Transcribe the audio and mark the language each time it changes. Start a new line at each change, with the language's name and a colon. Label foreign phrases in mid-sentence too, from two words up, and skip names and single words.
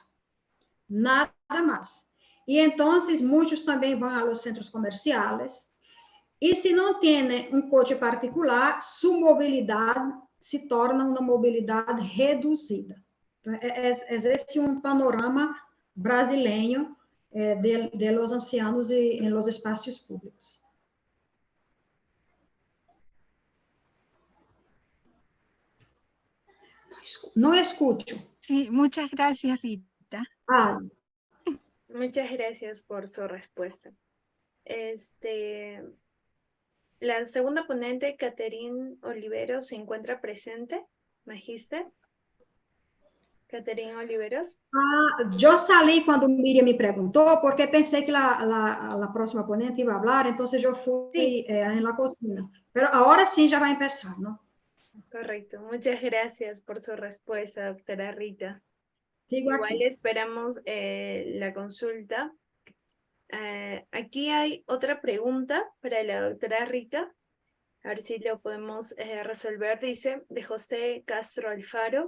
Portuguese: Nada mais. E então, muitos também vão aos centros comerciais. E se não tem um coche particular, sua mobilidade se torna uma mobilidade reduzida. Então, é esse um panorama brasileiro
Spanish: de los ancianos
Portuguese: em los espaços públicos. Não escuto.
Spanish: Sí, muchas gracias, Rita. Muchas gracias por su respuesta. La segunda ponente, Catherine Oliveros, ¿se encuentra presente? Magíster. Catherine Oliveros.
Portuguese: Eu saí quando Miriam me perguntou, porque pensei que a próxima ponente ia falar, então eu fui na cozinha. Mas agora sim já vai começar, não?
Spanish: Correcto. Muchas gracias por su respuesta, doctora Rita. Sigo Igual aquí. esperamos la consulta. Aquí hay otra pregunta para la doctora Rita. A ver si lo podemos resolver. Dice, de José Castro Alfaro.